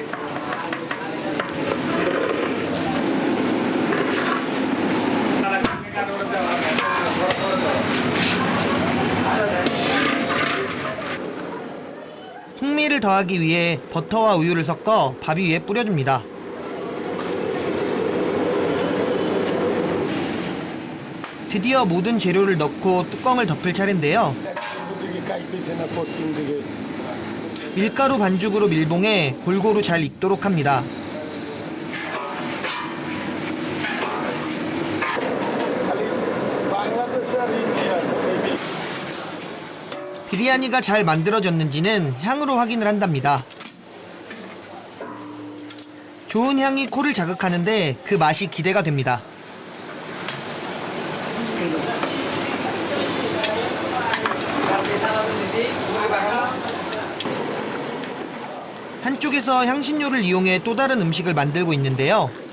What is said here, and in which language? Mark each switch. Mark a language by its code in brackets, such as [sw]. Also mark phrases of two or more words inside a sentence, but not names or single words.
[ko] 풍미를 더하기 위해 버터와 우유를 섞어 밥 위에 뿌려줍니다. 드디어 모든 재료를 넣고 뚜껑을 덮을 차례인데요. [bn] দিকে খাইতেছে না পশ্চিম দিকে [ko] 밀가루 반죽으로 밀봉해 골고루 잘 익도록 합니다. [bn] বাংলাদেশ আর ইন্ডিয়ান [ko] 비리아니가 잘 만들어졌는지는 향으로 확인을 한답니다. 좋은 향이 코를 자극하는데 그 맛이 기대가 됩니다. 한쪽에서 향신료를 이용해 또 다른 음식을 만들고 있는데요.